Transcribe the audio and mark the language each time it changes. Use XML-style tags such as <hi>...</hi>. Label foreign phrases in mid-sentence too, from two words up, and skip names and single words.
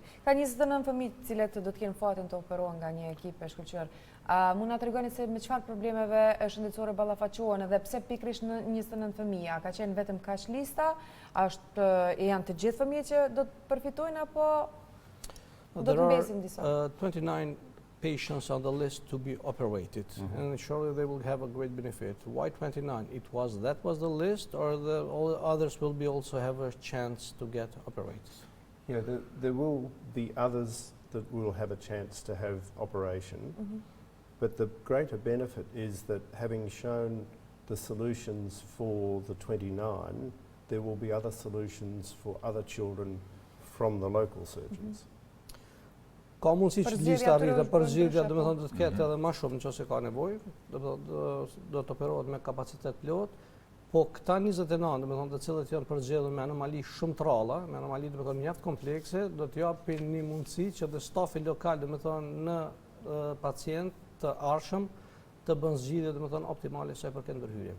<sq>Ka 29 fëmijë të cilët do të kenë fatin të operohen nga një ekip e shkëlqyer. Mund na tregoni se me çfarë problemeve shëndetësore ballafaqohen dhe pse pikërisht 29 fëmijë? Ka qenë vetëm kaq lista? Janë të gjithë fëmijët që do të përfitojnë apo do të mbesin disa?</sq> <en>29 patients on the list to be operated, and surely they will have a great benefit. Why 29? That was the list, or all the others will be also have a chance to get operated? Yeah, there will be others that will have a chance to have operation, but the greater benefit is that having shown the solutions for the 29, there will be other solutions for other children from the local surgeons.</en> <sq>Ka mundësi që lista rritë përzgjedhja, domethënë do të ketë edhe më shumë nëse ka nevojë, do të operohet me kapacitet plot, po këta 29, domethënë të cilët janë përzgjedhur me anomali shumë të rralla, me anomali domethënë mjaft komplekse, do të japin një mundësi që dhe stafi lokal domethënë në pacient të arshëm të bën zgjidhje domethënë optimale sa I përket ndërhyrjeve.</sq>